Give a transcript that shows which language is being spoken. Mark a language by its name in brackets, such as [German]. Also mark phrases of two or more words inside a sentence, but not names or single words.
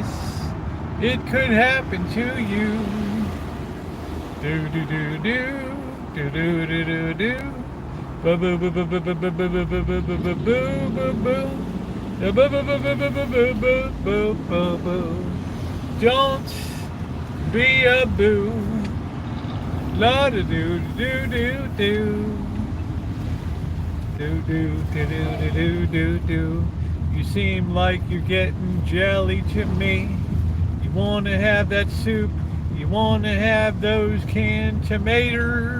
[English] It could happen to you. Do do do do. Do do do do do. Boo boo boo boo boo boo boo boo boo boo boo boo boo boo boo. Boo boo boo boo boo boo boo boo boo boo. Don't be a boo. La da do do do do. Do do do do do do do. You seem like you're getting jelly to me. You wanna have that soup. You wanna have those canned tomatoes.